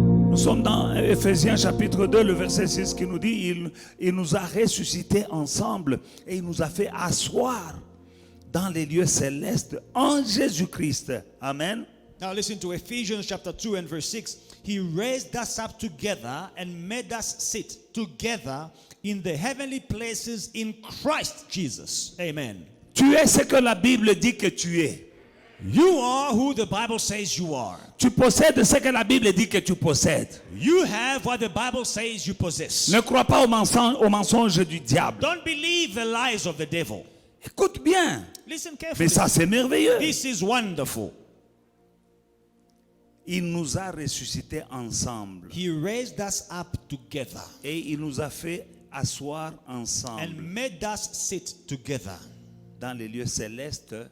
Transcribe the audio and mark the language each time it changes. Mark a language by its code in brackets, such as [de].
[fr] Nous sommes dans Éphésiens chapitre 2, le verset 6 qui nous dit il nous a ressuscités ensemble et il nous a fait asseoir dans les lieux célestes en Jésus-Christ. Amen. [en] Now listen to Ephesians chapter 2 and verse 6. He raised us up together and made us sit together in the heavenly places in Christ Jesus. Amen. [fr] Tu es ce que la Bible dit que tu es. [en] You are who the Bible says you are. [fr] Tu possèdes ce que la Bible dit que tu possèdes. [en] You have what the Bible says you possess. [fr] Ne crois pas au mensonge du diable. [en] Don't believe the lies of the devil. [fr] Écoute bien. [en] Listen [fr] Mais [en] carefully. [fr] ça, c'est merveilleux. [en] This is wonderful. [fr] Il nous a ressuscités ensemble. [en] He raised us up together [fr] Et il nous a fait asseoir [en] and [fr] ensemble [en] made us sit together [fr] dans les lieux célestes